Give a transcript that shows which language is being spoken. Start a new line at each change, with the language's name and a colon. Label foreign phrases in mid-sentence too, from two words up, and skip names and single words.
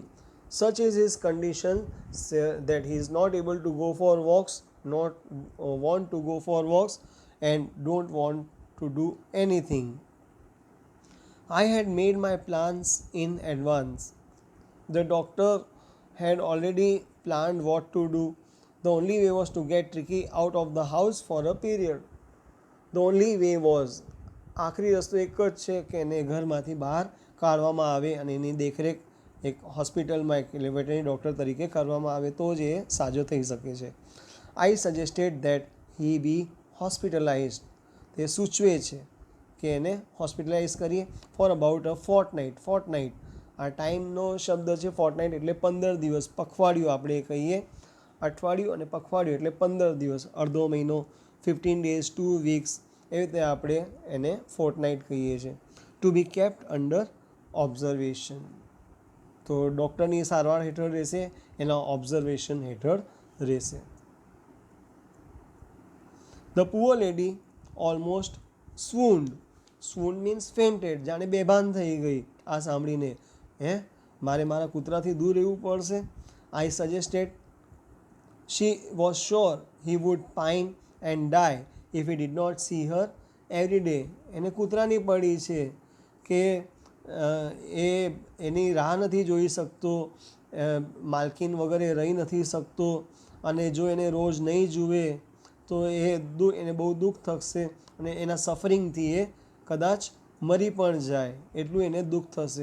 English: Such is his condition that he is not able to go for walks, not want to go for walks, and don't want to do anything. I had made my plans in advance. The doctor had already planned what to do. The only way was to get Tricky out of the house for a period. The only way was,
Gujarati: આખરી રસ્તો એક જ છે કે એને ઘરમાંથી બહાર કાઢવામાં આવે અને એની દેખરેખ એક હોસ્પિટલમાં એક વેટરનરી ડૉક્ટર તરીકે કરવામાં આવે તો જ એ સાજો થઈ શકે છે.
English: I suggested that he be hospitalized.
Gujarati: તે સૂચવે છે કે એને હોસ્પિટલાઇઝ કરીએ
English: for about a fortnight.
Gujarati: આ ટાઈમનો શબ્દ છે ફોર્ટનાઇટ એટલે 15 દિવસ, પખવાડિયું આપણે કહીએ. અઠવાડિયું અને પખવાડિયું એટલે 15 દિવસ, અડધો મહિનો,
English: 15 days, 2 weeks,
Gujarati: એવી રીતે આપણે એને ફોર્ટનાઇટ કહીએ છીએ.
English: to be kept under observation.
Gujarati: તો ડૉક્ટરની સારવાર હેઠળ રહેશે, એના ઓબ્ઝર્વેશન હેઠળ રહેશે.
English: the poor lady almost swooned. swooned means fainted,
Gujarati: જાણે બેભાન થઈ ગઈ આ સાંભળીને. મારે મારા કૂતરાથી દૂર રહેવું પડશે.
English: I suggested. She was sure he would pine and die if he did not see her every day.
Gujarati: એને કૂતરાની પડી છે કે એ એની રાહ નથી જોઈ શકતો, માલકીન વગર એ રહી નથી શકતો, અને જો એને રોજ નહીં જુએ તો એને બહુ દુઃખ થશે અને એના સફરિંગથી એ કદાચ મરી પણ જાય, એટલું એને દુઃખ થશે.